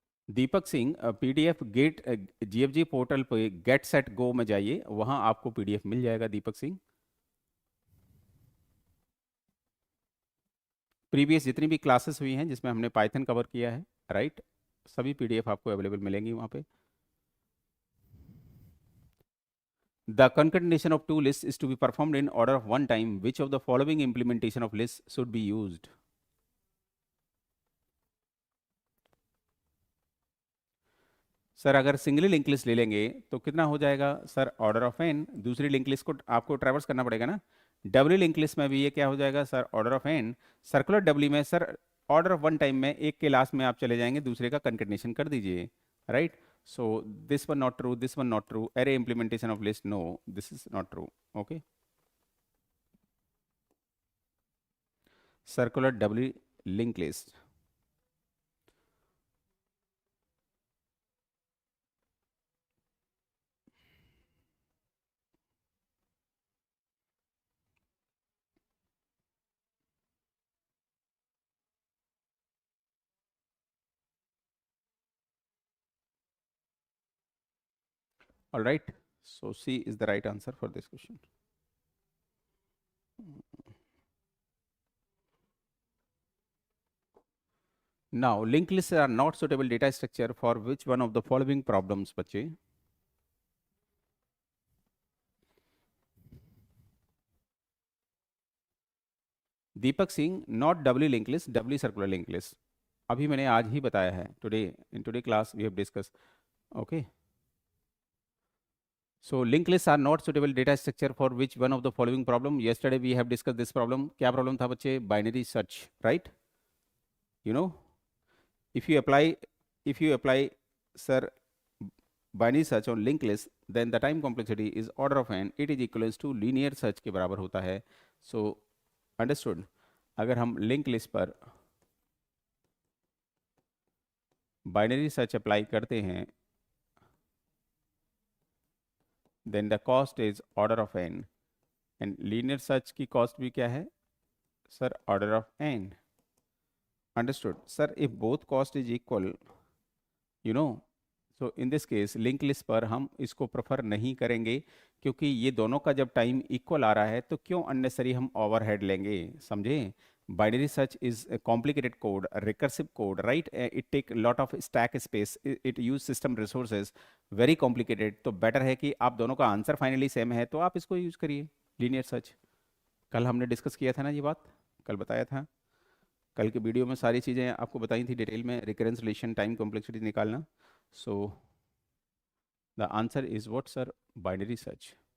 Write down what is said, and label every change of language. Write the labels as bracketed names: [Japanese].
[Hindi] Deepak Singh, PDF gate GFG portal पे get set go में जाइए, वहां आपको पीडीएफ मिल जाएगा दीपक सिंह। प्रीवियस जितनी भी क्लासेस हुई हैं जिसमें हमने पाइथन कवर किया है, राइट, सभी पीडीएफ आपको अवेलेबल मिलेंगी वहां पे। [English] The concatenation of two lists is to be performed in order of one time. Which of the following implementation of lists should be used? [Hindi] Sir अगर सिंगली लिंक लिस्ट ले लेंगे तो कितना हो जाएगा सर? Order of N. दूसरी link list को आपको ट्रैवर्स करना पड़ेगा ना। डब्ल्यू लिंक लिस्ट में भी ये क्या हो जाएगा sir? Order of N. Circular W में sir order of one time में एक के लास्ट में आप चले जाएंगे, दूसरे का कंकेटनेशन कर दीजिए, right. [English] So this one not true, this one not true. Array implementation of list, no, this is not true. Okay. Circular doubly linked list. All right. So C is the right answer for this question. Now, linked lists are not suitable data structure for which one of the following problems, [Hindi] बच्चे? Deepak Singh, not W link list, W circular link list. अभी मैंने आज ही बताया है, [English] Today in today class we have discuss. [Hindi] Okay, [English] so linked lists are not suitable data structure for which one of the following problem? Yesterday we have discussed this problem. [Hindi] क्या problem था बच्चे? [English] Binary search, right? You know, if you apply sir binary search on linked list, then the time complexity is order of n. It is equivalent to linear search [Hindi] के बराबर होता है। [English] So understood? [Hindi] अगर हम linked list पर binary search apply करते हैं, [English] then the cost is order of n, [Hindi] and linear search की cost भी क्या है sir? [English] Order of n. Understood? Sir, if both cost is equal, you know, [Hindi] so in this case linked list पर हम इसको prefer नहीं करेंगे, क्योंकि ये दोनों का जब टाइम इक्वल आ रहा है तो क्यों अननेसरी हम ओवरहेड लेंगे, समझे? [English] Binary search is a complicated code, a recursive code, right? It take a lot of stack space, it use system resources, very complicated. [Hindi] तो better है कि आप दोनों का आंसर फाइनली सेम है तो आप इसको यूज करिए, लीनियर सर्च। कल हमने डिस्कस किया था ना ये बात, कल बताया था, कल के वीडियो में सारी चीज़ें आपको बताई थी डिटेल में, रिकरेंस रिलेशन, टाइम कॉम्प्लेक्सिटी निकालना। [English] so the answer is what [Hindi] sir? [English] Binary search.